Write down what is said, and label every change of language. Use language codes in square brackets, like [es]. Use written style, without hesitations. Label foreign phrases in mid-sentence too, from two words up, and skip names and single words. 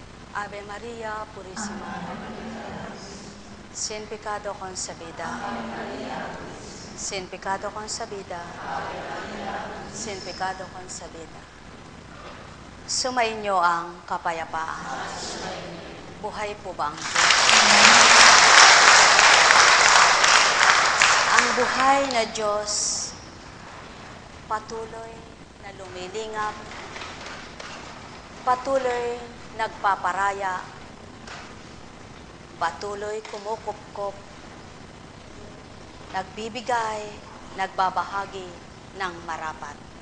[es] Ave Maria Purísima, sin pecado concebida, sin pecado concebida, sin pecado concebida. [tl] Sumainyo ang kapayapaan. Buhay po ba ang Diyos? Ang buhay na Diyos patuloy na lumilingap, patuloy nagpaparaya, patuloy kumukupkop, nagbibigay, nagbabahagi ng marapat.